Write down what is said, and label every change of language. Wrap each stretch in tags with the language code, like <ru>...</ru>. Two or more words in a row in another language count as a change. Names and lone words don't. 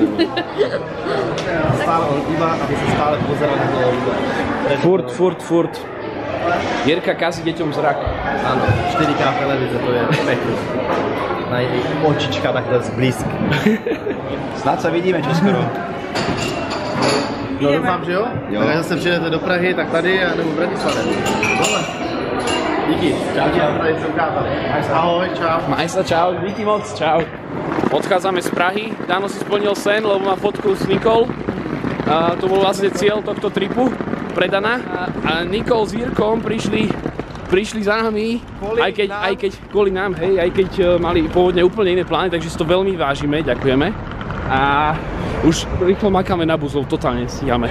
<sk>Stále on iba, aby sa stále pozeral na to. Furt. Jirka kazí deťom zrak.</sk> <cs>Áno, 4K televize, to je pekný. Na jej očička takhle zblízky.</cs> <sk>Snad sa vidíme čoskoro.</sk> <cs>No doufám, že jo? Tak zase přijdete do Prahy, tak tady a nebo v Bratislavě. Dole. Díky. Čau, tady se ukázali. Ahoj, čau.</cs> <sk>Maj sa, čau,</sk> <cs>díky moc,</cs> <sk>čau. Odchádzame z Prahy, Dano si splnil sen, lebo má fotku s Nikol. To bol vlastne cieľ tohto tripu, predaná. A Nikol s Jirkom prišli za nami, aj keď kvôli nám, hej, aj keď mali pôvodne úplne iné plány, takže si to veľmi vážime, ďakujeme. A už rýchlo makáme na buzov, totálne stíhame.</sk>